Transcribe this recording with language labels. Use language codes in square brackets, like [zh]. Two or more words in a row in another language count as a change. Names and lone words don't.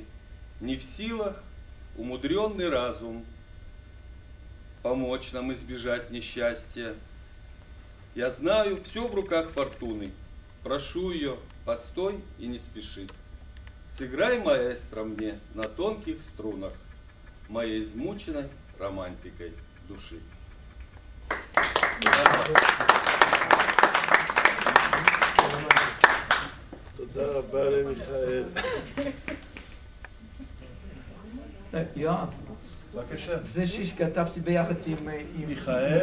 [ru] Не в силах умудренный разум помочь нам избежать несчастья. Я знаю, все в руках фортуны. Прошу ее, постой и не спеши. Сыграй, маэстро, мне на тонких струнах моей измученной романтикой души. [he] תודה רבה למיכאל. יואב, בבקשה. זה שיר שכתבתי ביחד מיכאל?